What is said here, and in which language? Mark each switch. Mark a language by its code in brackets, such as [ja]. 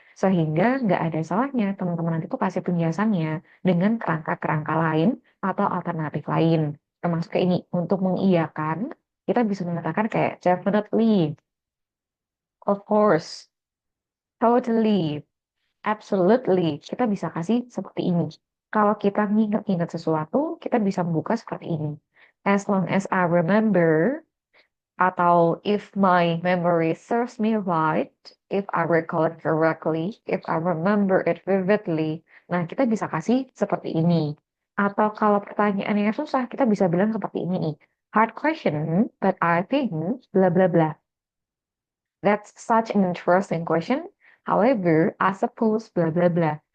[id] Sehingga nggak ada salahnya teman-teman nanti tuh kasih penjelasannya dengan kerangka-kerangka lain atau alternatif lain. Termasuk kayak ini, untuk mengiyakan, kita bisa mengatakan kayak [en] definitely, of course, totally, absolutely. [id] Kita bisa kasih seperti ini. Kalau kita nginget-nginget sesuatu, kita bisa membuka seperti ini. [en] As long as I remember, atau if my memory serves me right, if I recall it correctly, if I remember it vividly. [id] Nah, kita bisa kasih seperti ini. Atau kalau pertanyaannya susah, kita bisa bilang seperti ini nih. [en] Hard question, but I think bla bla bla. That's such an interesting question. However, I suppose bla bla bla.